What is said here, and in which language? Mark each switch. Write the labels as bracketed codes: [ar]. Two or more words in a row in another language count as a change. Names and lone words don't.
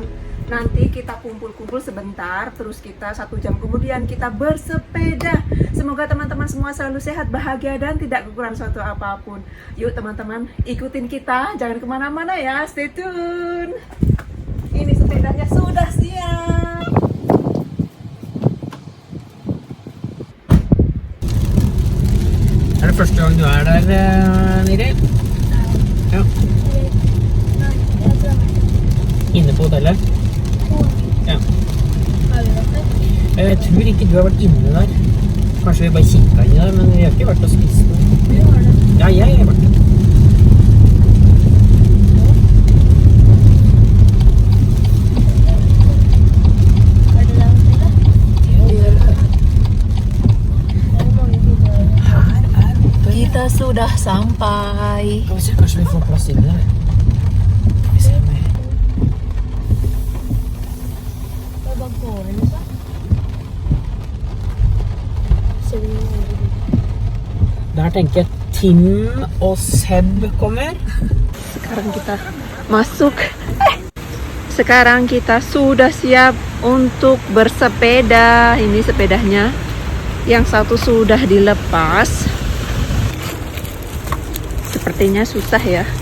[id] Nanti kita kumpul-kumpul sebentar, terus kita 1 jam kemudian kita bersepeda. Semoga teman-teman semua selalu sehat, bahagia, dan tidak kekurangan suatu apapun. Yuk teman-teman, ikutin kita, jangan kemana-mana ya, [en] stay tune. [id] Ini sepedanya sudah siap. [no] Er det første gang du er der, Niri? Ja. Inne på hotellet? Ja. Jeg tror ikke du har vært inne der. Kanskje vi bare kikket inn der, men vi har ikke vært og spist noe. Ja, jeg har vært der. [id] Kita sudah sampai. [no] Kanskje vi får plass inne der. Vi ser med. Der tenker jeg Tim og Seb kommer. [id] Sekarang kita masuk. Sekarang kita sudah siap untuk bersepeda. Ini sepedanya. Yang satu sudah dilepas. Sepertinya susah ya.